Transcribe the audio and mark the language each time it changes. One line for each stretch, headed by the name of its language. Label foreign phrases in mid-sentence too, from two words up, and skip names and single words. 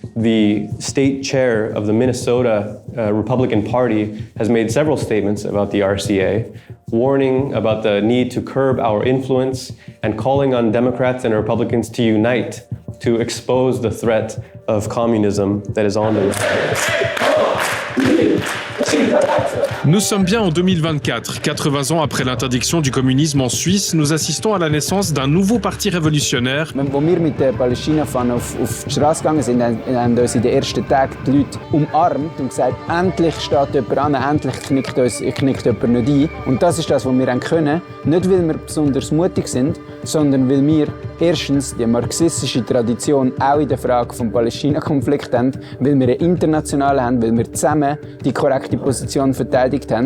English: The state chair of the Minnesota Republican Party has made several statements about the RCA, warning about the need to curb our influence and calling on Democrats and Republicans to unite to expose the threat of communism that is on the rise.
French: Nous sommes bien en 2024. 80 ans après l'interdiction du communisme en Suisse, nous assistons à la naissance d'un nouveau parti révolutionnaire.
German: Als wir mit den Palästina-Fahnen auf die Straße gegangen sind, haben uns in den ersten Tagen die Leute umarmt und gesagt, endlich steht jemand an, endlich knickt jemand nicht ein. Und das ist das, was wir können. Nicht, weil wir besonders mutig sind, sondern weil wir erstens die marxistische Tradition auch in der Frage des Palästina-Konflikts haben, weil wir einen internationalen haben, weil wir zusammen die korrekte Position Land verteidigt haben.